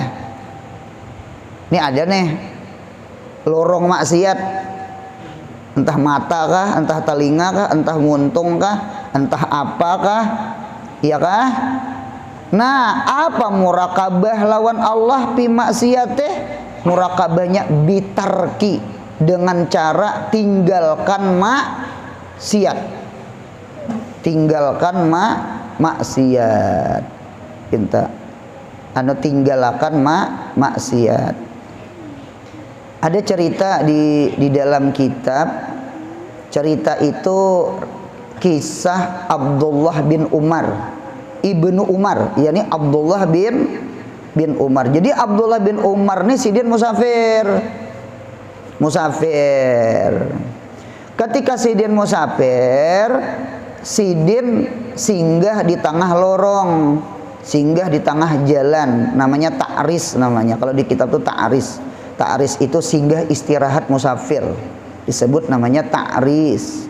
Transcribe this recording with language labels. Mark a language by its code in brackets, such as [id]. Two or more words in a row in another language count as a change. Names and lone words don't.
[id] Ini ada nih lorong maksiat. Entah mata kah, entah telinga kah, entah muntung kah, entah apakah, iya kah? Nah, apa muraqabah lawan Allah [ar] في معصيته? [id] Muraqabahnya bitarki, dengan cara tinggalkan maksiat. Tinggalkan maksiat. Kita anu tinggalkan maksiat. Ada cerita di dalam kitab. Cerita itu kisah Abdullah bin Umar, Ibnu Umar, yakni Abdullah bin Umar. Jadi Abdullah bin Umar ini sidin musafir. Ketika sidin musafir, sidin singgah di tengah lorong, singgah di tengah jalan, namanya ta'ris namanya. Kalau di kitab itu ta'ris. Ta'ris itu singgah istirahat musafir, disebut namanya ta'ris.